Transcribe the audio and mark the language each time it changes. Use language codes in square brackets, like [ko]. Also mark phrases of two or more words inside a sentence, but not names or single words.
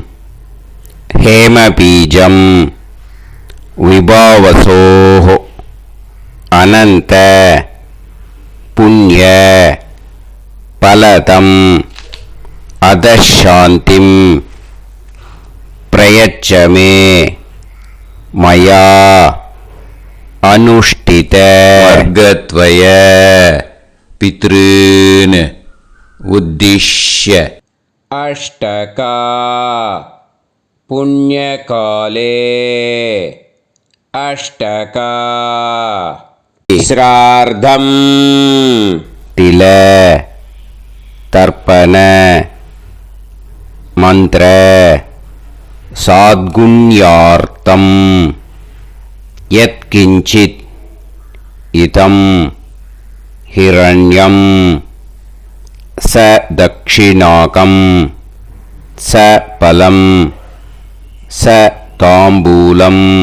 [sa] हेमबीजं विभावसोः अनन्त पुण्य फलदम् अतःशान्तिं प्रयच्छमे मया अनुष्ठित वर्गद्वय पितॄन् उद्दिश्य. अष्टका पुण्यकाले अष्टका श्रार्धम् तिल तर्पण मंत्र साद्गुण्यार्थम यत्किंचित इदं हिरण्यं स दक्षिणाकं स फलं स ताम्बूलं